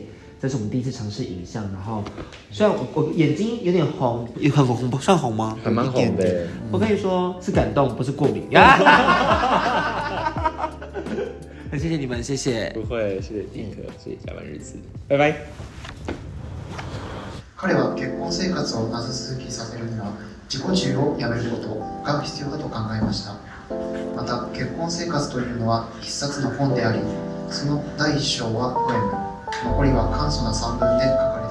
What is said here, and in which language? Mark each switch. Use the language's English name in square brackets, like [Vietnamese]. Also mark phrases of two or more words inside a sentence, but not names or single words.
[Chinese] 这是我们第一次尝试影像，然后虽然我眼睛有点红，也很红，算红吗？还蛮红的。我可以说是感动，不是过敏。很谢谢你们，谢谢。不会，谢谢迪克，谢谢甲板日志，拜拜。 [Japanese] 彼は結婚生活を長続きさせるには自己中をやめることが必要だと考えました。また結婚生活というのは一冊の本であり、その第1章はポエム、残りは簡素な散文で書